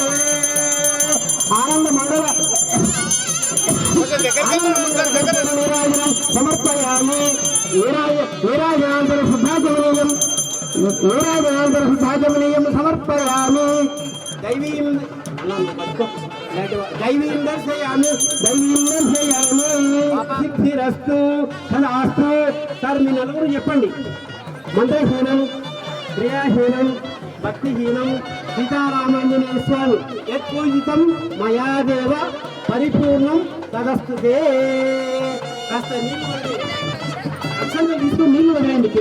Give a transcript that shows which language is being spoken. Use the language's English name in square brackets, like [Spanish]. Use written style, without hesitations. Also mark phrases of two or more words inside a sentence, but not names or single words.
[Sanskrit] आनंद मंगल समर्पयामि वीराजनांतर शुद्धाचमनीयं समर्पयामि दैवीं दर्शयामि सिद्धिरस्तु तदास्तु [Telugu] సార్ మీ నలుగురు చెప్పండి [Sanskrit] మంత్రహీనం క్రియాహీనం భక్తిహీనం సీతారామాంజనేయ స్వామి యత్పూజితం మయా దేవ పరిపూర్ణం తదస్తుతే. [Telugu] కాస్త నీళ్ళు అక్షంతలు తీసుకొని నీళ్ళు వదిలేయండి కింద.